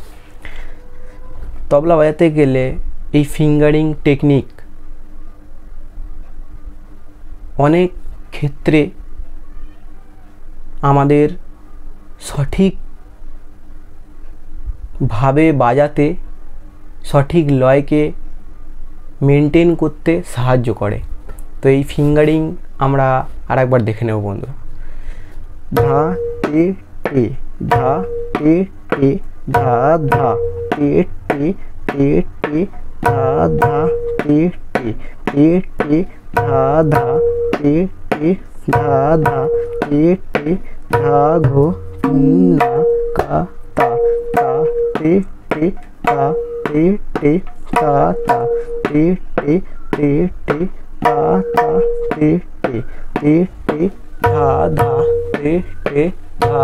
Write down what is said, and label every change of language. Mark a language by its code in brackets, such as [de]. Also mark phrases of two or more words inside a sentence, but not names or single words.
[bn] তবলা বাজাতে গেলে এই ফিঙ্গারিং টেকনিক অনেক ক্ষেত্রে আমাদের সঠিকভাবে বাজাতে, সঠিক লয়কে মেনটেন করতে সাহায্য করে। তো এই ফিঙ্গারিং আমরা আরেকবার দেখে নেব বন্ধুরা। ধা তে টে ধা তে টে ধা ধা তে টে তে টে ধা ধা তে টে टे टे धा धा टे टे धा धा टे टे धा घो तुन्ना का ता ता टे टे ता टे टे ता ता टे टे टे टे ता ता टे टे टे टे धा धा टे टे धा